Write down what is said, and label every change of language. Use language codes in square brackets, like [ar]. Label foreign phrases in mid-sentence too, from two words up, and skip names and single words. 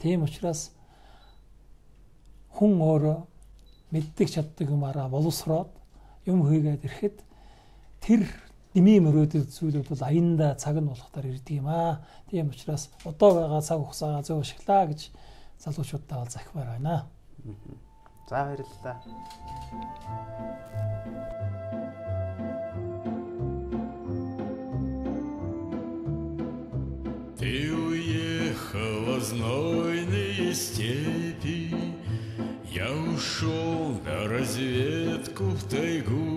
[mn] Тийм учраас хүн өөрөө мэддэг чаддаг юмараа боловсроод юм хийгээд ирэхэд тэр дэмий мөрөөдөд зүйлүүд бол аяндаа цаг нь болохоор ирдэг юм аа. Тийм учраас одоо байгаа цаг хугацаагаа зөв ашиглаа гэж залуучуудаа бол захимаар байна. За баярлалаа. [ru] Ты уехала в знойные степи, я ушел на разведку в тайгу.